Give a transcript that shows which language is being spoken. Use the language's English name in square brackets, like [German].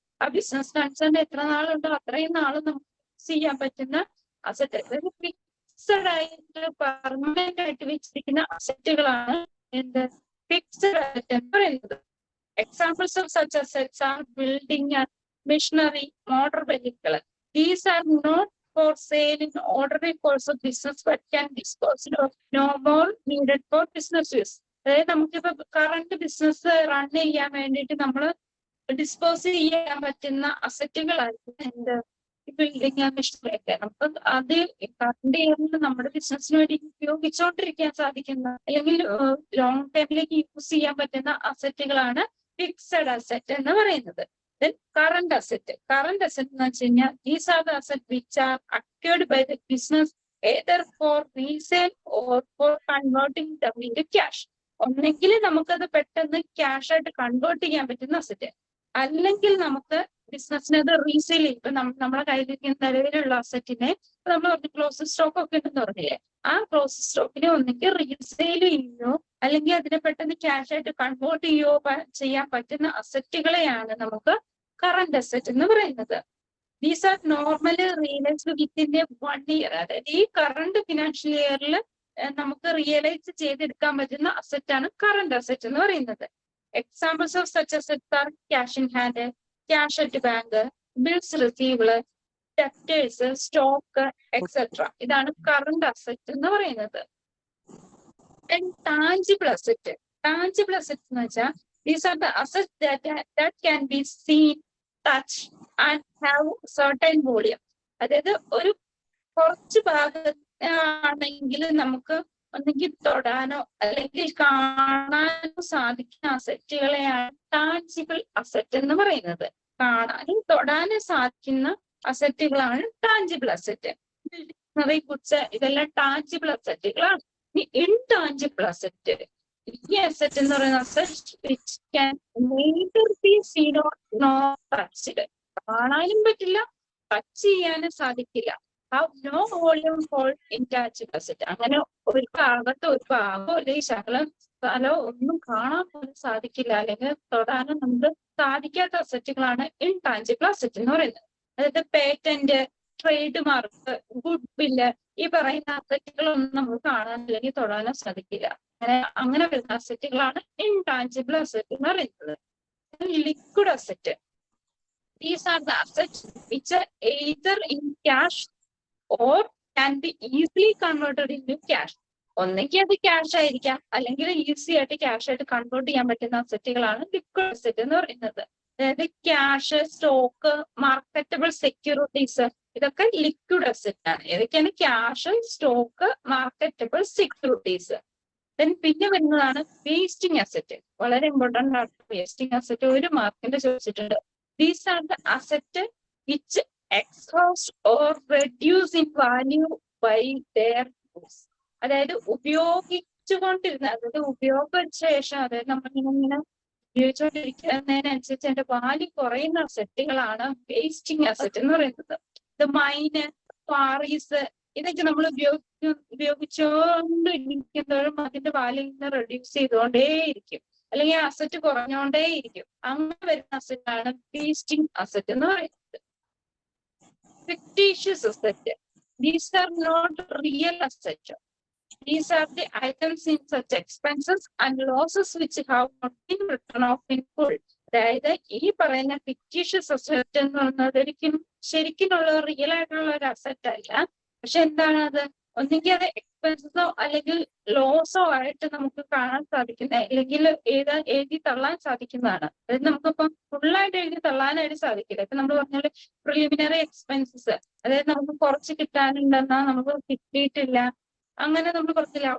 [Malayalam] ആ business concern എത്ര നാളുണ്ടോ അത്രയും നാളും നമുക്ക് യൂസ് ചെയ്യാൻ പറ്റുന്ന അസറ്റ്. അതായത് ഫിക്സഡ് ആയിട്ട് പെർമനന്റ് ആയിട്ട് വെച്ചിരിക്കുന്ന അസറ്റുകളാണ് എന്ത് ഫിക്സഡ് അസറ്റ് എന്ന് പറയുന്നത്. [English] Examples of such assets are building, machinery, motor vehicle. These are not for sale in ordinary course of business but can disposed of no more needed for business use. [Malayalam] അതായത് നമുക്കിപ്പോ current business run ചെയ്യാൻ വേണ്ടിയിട്ട് നമ്മൾ dispose ചെയ്യാൻ പറ്റുന്ന അസറ്റുകളായിരിക്കും എന്ത് building, machinery ഒക്കെ. നമുക്ക് അത് കറണ്ട് ചെയ്യുന്നത് നമ്മുടെ ബിസിനസ്സിന് വേണ്ടി ഉപയോഗിച്ചുകൊണ്ടിരിക്കാൻ സാധിക്കുന്ന അല്ലെങ്കിൽ ലോങ് ടൈമിലേക്ക് യൂസ് ചെയ്യാൻ പറ്റുന്ന അസറ്റുകളാണ് ഫിക്സഡ് അസറ്റ് എന്ന് പറയുന്നത്. [English] Then current asset. Current asset [Malayalam] എന്ന് വെച്ച് കഴിഞ്ഞാൽ [English] these are the assets which are acquired by the business either for resale or for converting them into cash. [Malayalam] ഒന്നെങ്കിൽ നമുക്കത് പെട്ടെന്ന് ക്യാഷ് ആയിട്ട് കൺവേർട്ട് ചെയ്യാൻ പറ്റുന്ന അസറ്റ്, അല്ലെങ്കിൽ നമുക്ക് ബിസിനസ്സിന് അത് റീസെയിൽ ചെയ്യും. ഇപ്പൊ നമ്മളെ കയ്യിലിരിക്കുന്ന നിലവിലുള്ള അസറ്റിനെ നമ്മൾ പറഞ്ഞു ക്ലോസ് സ്റ്റോക്ക് ഒക്കെ ഉണ്ടെന്ന് പറഞ്ഞില്ലേ, ആ ക്ലോസ് സ്റ്റോക്കിനെ ഒന്നെങ്കിൽ റീസെയിൽ ചെയ്യോ അല്ലെങ്കിൽ അതിനെ പെട്ടെന്ന് ക്യാഷ് ആയിട്ട് കൺവേർട്ട് ചെയ്യോ ചെയ്യാൻ പറ്റുന്ന അസറ്റുകളെയാണ് നമുക്ക് കറന്റ് അസറ്റ് എന്ന് പറയുന്നത്. [English] These are normally realised within a 1 year. [Malayalam] അതായത് ഈ കറണ്ട് ഫിനാൻഷ്യൽ ഇയറിൽ നമുക്ക് റിയലൈസ് ചെയ്തെടുക്കാൻ പറ്റുന്ന അസറ്റ് ആണ് കറന്റ് അസറ്റ് എന്ന് പറയുന്നത്. [English] Examples of such assets are cash in hand, cash at bank, bills receivable, debtors, stock etcetera. [Malayalam] ഇതാണ് കറന്റ് അസറ്റ് എന്ന് പറയുന്നത്. [English] Tangible asset. Tangible asset [Malayalam] എന്ന് വെച്ചാൽ [English] These are the asset that can be seen, touch and have certain volume. [Malayalam] അതായത് ഒരു കുറച്ച് ഭാഗത്താണെങ്കിൽ നമുക്ക് ഒന്നെങ്കിൽ തൊടാനോ അല്ലെങ്കിൽ കാണാനോ സാധിക്കുന്ന അസറ്റുകളെയാണ് ടാഞ്ചിബിൾ അസറ്റ് എന്ന് പറയുന്നത്. കാണാനും തൊടാനും സാധിക്കുന്ന അസറ്റുകളാണ് ടാഞ്ചിബിൾ അസറ്റ്. ഗുഡ്സ് ഇതെല്ലാം ടാഞ്ചിബിൾ അസറ്റുകളാണ്. [English] Intangible asset, ഈ asset എന്ന് പറയുന്ന asset which can neither be seen or nor touched. [Malayalam] കാണാനും പറ്റില്ല, ടച്ച് ചെയ്യാനും സാധിക്കില്ല. [English] No volume for intangible asset. [Malayalam] അങ്ങനെ ഒരു ഭാഗത്ത് ഒരു ഭാഗമോ അല്ലെങ്കിൽ ശകലം സ്ഥലമോ ഒന്നും കാണാൻ പോലും സാധിക്കില്ല, അല്ലെങ്കിൽ തൊടാനും നമുക്ക് സാധിക്കാത്ത അസറ്റുകളാണ് ഇൻടാഞ്ചിബിൾ അസറ്റ് എന്ന് പറയുന്നത്. അതായത് പേറ്റന്റ്, ട്രേഡ് മാർക്ക്, ഗുഡ് വില്ല്, ഈ പറയുന്ന അസറ്റുകളൊന്നും നമുക്ക് കാണാൻ അല്ലെങ്കിൽ തൊടാനോ സാധിക്കില്ല. അങ്ങനെ വരുന്ന അസറ്റുകളാണ് ഇൻടാഞ്ചിബിൾ അസറ്റ് എന്ന് പറയുന്നത്. [English] Liquid asset. These are the assets which are either in cash or can be easily converted into cash. [Malayalam] ഒന്നെങ്കിൽ അത് ക്യാഷ് ആയിരിക്കാം, അല്ലെങ്കിൽ ഈസി ആയിട്ട് ക്യാഷ് ആയിട്ട് കൺവേർട്ട് ചെയ്യാൻ പറ്റുന്ന അസറ്റുകളാണ് ലിക്വിഡ് അസറ്റ് എന്ന് പറയുന്നത്. അതായത് ക്യാഷ്, സ്റ്റോക്ക്, മാർക്കറ്റബിൾ സെക്യൂരിറ്റീസ്, ഇതൊക്കെ ലിക്വിഡ് അസറ്റ് ആണ്. ഏതൊക്കെയാണ്? Cash, stock, marketable securities. പിന്നെ വരുന്നതാണ് വേസ്റ്റിംഗ് അസറ്റ്. വളരെ ഇമ്പോർട്ടന്റ് ആണ് വേസ്റ്റിംഗ് അസറ്റ്. ഒരു മാർക്കിന്റെ ചോദിച്ചിട്ടുണ്ട്. [English] These are the assets which exhaust or reduce in value by their use. [Malayalam] അതായത് ഉപയോഗിച്ചുകൊണ്ടിരുന്ന, അതായത് ഉപയോഗത്തിന് ശേഷം, അതായത് നമ്മളിങ്ങനെ ഉപയോഗിച്ചുകൊണ്ടിരിക്കുന്നതിനനുസരിച്ച് അതിന്റെ വാല്യൂ കുറയുന്ന അസറ്റുകളാണ് വേസ്റ്റിംഗ് അസറ്റ് എന്ന് പറയുന്നത്. ഇത് മൈന്, ക്വാറീസ്, ഇതൊക്കെ നമ്മൾ ഉപയോഗിച്ചുകൊണ്ടിരിക്കുന്നതും അതിന്റെ വാല്യൂ ഇങ്ങനെ റെഡ്യൂസ് ചെയ്തുകൊണ്ടേയിരിക്കും, അല്ലെങ്കിൽ അസറ്റ് കുറഞ്ഞുകൊണ്ടേയിരിക്കും. അങ്ങനെ വരുന്ന അസറ്റാണ് വേസ്റ്റിംഗ് അസറ്റ് എന്ന് പറയുന്നത്. [English] Fictitious asset. These are not real asset. These are the items in such expenses and losses which have not been written off in full. [Malayalam] അതായത് ഈ പറയുന്ന ഫിക്ടീഷ്യസ് അസറ്റ് എന്ന് പറയുന്നത് ഒരിക്കലും ശരിക്കുള്ള റിയൽ ആയിട്ടുള്ള ഒരു അസറ്റ് അല്ല. പക്ഷെ എന്താണ് അത്? ഒന്നെങ്കിൽ അത് എക്സ്പെൻസസോ അല്ലെങ്കിൽ ലോസോ ആയിട്ട് നമുക്ക് കാണാൻ സാധിക്കുന്ന, അല്ലെങ്കിൽ എഴുതി തള്ളാൻ സാധിക്കുന്നതാണ്. അതായത് നമുക്കിപ്പം ഫുള്ളായിട്ട് എഴുതി തള്ളാനായിട്ട് സാധിക്കില്ല. ഇപ്പൊ നമ്മൾ പറഞ്ഞാൽ പ്രിലിമിനറി എക്സ്പെൻസസ്, അതായത് നമുക്ക് കുറച്ച് കിട്ടാനുണ്ടെന്നാ നമുക്ക് കിട്ടിയിട്ടില്ല, അങ്ങനെ നമ്മൾ കുറച്ചില്ല.